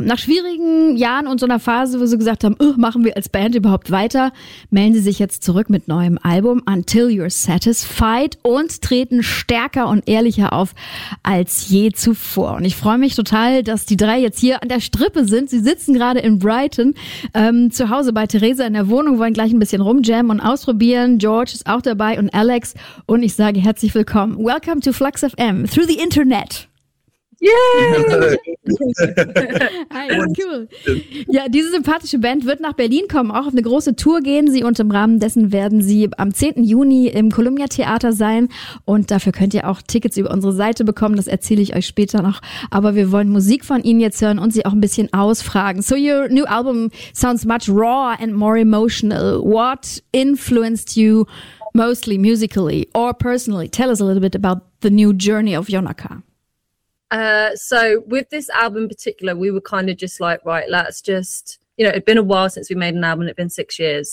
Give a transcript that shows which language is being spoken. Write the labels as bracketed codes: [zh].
[de] Nach schwierigen Jahren und so einer Phase, wo sie gesagt haben, machen wir als Band überhaupt weiter, melden sie sich jetzt zurück mit neuem Album Until You're Satisfied und treten stärker und ehrlicher auf als je zuvor. Und ich freue mich total, dass die drei jetzt hier an der Strippe sind. Sie sitzen gerade in Brighton zu Hause bei Theresa in der Wohnung, wollen gleich ein bisschen rumjammen und ausprobieren. George ist auch dabei und Alex. Und ich sage herzlich willkommen. [en] Welcome to Flux FM through the Internet. Yay! Hi, cool. [de] Ja, diese sympathische Band wird nach Berlin kommen, auch auf eine große Tour gehen sie und im Rahmen dessen werden sie am 10. Juni im Columbia Theater sein und dafür könnt ihr auch Tickets über unsere Seite bekommen, das erzähle ich euch später noch, aber wir wollen Musik von ihnen jetzt hören und sie auch ein bisschen ausfragen. [en] So your new album sounds much raw and more emotional. What influenced you mostly musically or personally? Tell us a little bit about the new journey of Yonaka. So with this album in particular, we were kind of just like, right, let's just, you know, it'd been a while since we made an album. It'd been 6 years.